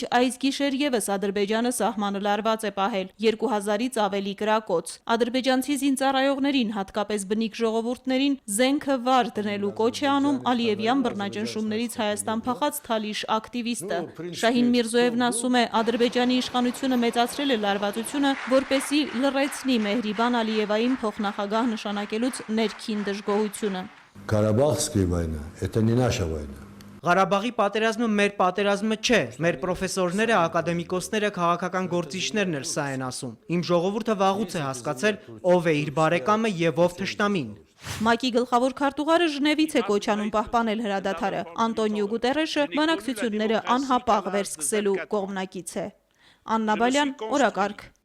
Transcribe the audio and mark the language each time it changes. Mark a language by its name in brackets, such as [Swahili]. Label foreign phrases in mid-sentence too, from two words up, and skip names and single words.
[Armenian] այս գիշեր ևս Ադրբեջանը սահմանը լարված է պահել 2000-ից ավելի կրակոց։ Ադրբեջանցի զինծառայողներին, հատկապես բնիկ ժողովուրդներին զենքը վար դնելու կոչ է անում Ալիևյան բռնաճնշումներից Հայաստան փախած Թալիշ ակտիվիստը։ Շահին Միրզոևն ասում է, Ադրբեջանի իշխանությունը մեծացրել է լարվածությունը, որպեսզի լռեցնի Մեհրիբան Ալիևային փոխնախագահ նշանակելուց ներքին դժգոհությունը։ [Russian] Ղարաբաղская война – это не наша война. [Armenian] Ղարաբաղի պատերազմը մեր պատերազմը չէ, մեր պրոֆեսորները, ակադեմիկոսները, քաղաքական գործիչներն էլ սա են ասում։ Իմ ժողովուրդը վաղուց է հասկացել, ով է իր բարեկամը եւ ով թշնամին։ ՄԱԿ-ի գլխավոր քարտուղարը Ժնևից է կոչ անում պահպանել հրադադարը։ Անտոնիո Գուտերեշը բանակցությունները անհապաղ վերսկսելու կողմնակից է։ Աննա Բալյան, օրակարգ։